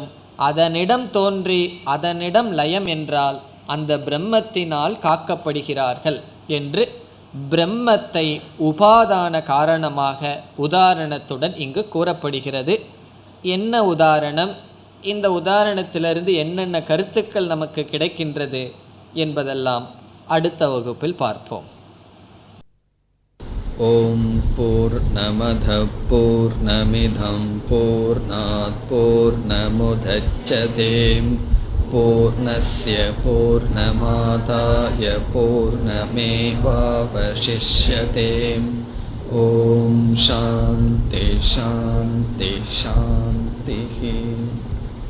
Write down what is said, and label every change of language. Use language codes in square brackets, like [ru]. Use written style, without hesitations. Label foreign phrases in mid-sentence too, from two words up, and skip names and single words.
[ta] அதனிடம் தோன்றி அதனிடம் லயம் என்றால் அந்த பிரம்மத்தினால் காக்கப்படுகிறார்கள் என்று பிரம்மத்தை உபாதான காரணமாக உதாரணத்துடன் இங்கு கூறப்படுகிறது. என்ன உதாரணம்? இந்த உதாரணத்திலிருந்து என்னென்ன கருத்துக்கள் நமக்கு கிடைக்கின்றது என்பதெல்லாம் அடுத்த வகுப்பில் பார்ப்போம். [sa] ॐ पूर्णमदः पूर्णमिदं पूर्णात् पूर्णमुदच्यते पूर्णस्य पूर्णमादाय पूर्णमेवावशिष्यते. ॐ शान्ति शान्ति शान्ति.